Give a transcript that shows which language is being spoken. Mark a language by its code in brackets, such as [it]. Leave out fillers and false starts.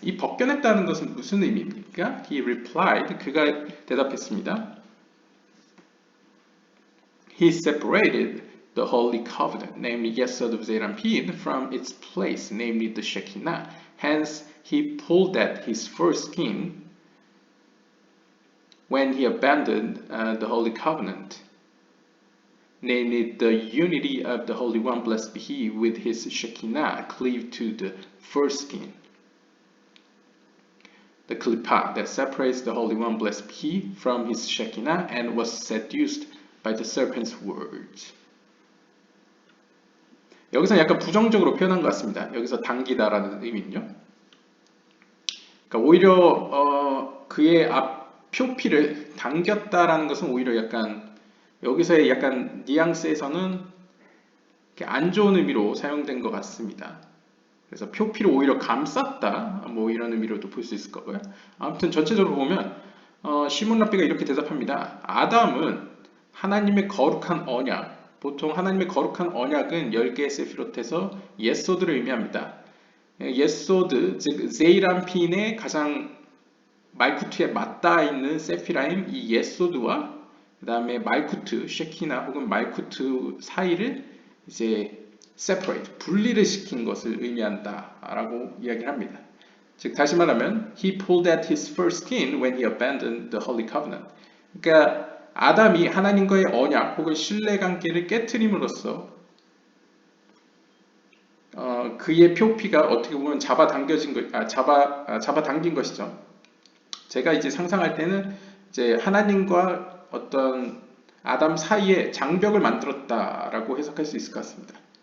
[ko] 이 벗겨냈다는 것은 무슨 의미입니까? [en] He replied. [ko] 그가 대답했습니다. [en] He separated the Holy Covenant, namely Yesod of Zeir Anpin, from its place, namely the Shekinah. Hence, he pulled at his foreskin when he abandoned the Holy Covenant, namely the unity of the Holy One, blessed be He, with his Shekinah cleaved to the foreskin. The klippah that separates the Holy One, blessed be He, from his Shekinah and was seduced by the serpent's words. [ko] 여기서 약간 부정적으로 표현한 것 같습니다. 여기서 당기다라는 의미는요. 그러니까 오히려 그의 앞 표피를 당겼다라는 것은 오히려 약간 여기서의 약간 뉘앙스에서는 안 좋은 의미로 사용된 것 같습니다. 그래서 표피를 오히려 감쌌다 뭐 이런 의미로도 볼 수 있을 거고요. 아무튼 전체적으로 보면 시몬 랍비가 이렇게 대답합니다. 아담은 하나님의 거룩한 언약, 보통 하나님의 거룩한 언약은 10개의 세피롯에서 예소드를 의미합니다. 예소드, 즉 제이란핀의 가장 말쿠트에 맞닿아 있는 세피라임 이 예소드와 그 다음에 말쿠트, 쉐키나 혹은 말쿠트 사이를 이제 separate, 분리를 시킨 것을 의미한다라고 이야기를 합니다. 즉 다시 말하면 [en] he pulled at his foreskin when he abandoned the holy covenant. [ko] 그러니까 아담이 하나님과의 언약 혹은 신뢰 관계를 깨트림으로써 그의 표피가 어떻게 보면 잡아당긴 것이죠. 제가 이제 상상할 때는 이제 하나님과 어떤 아담 사이에 장벽을 만들었다라고 해석할 수 있을 것 같습니다.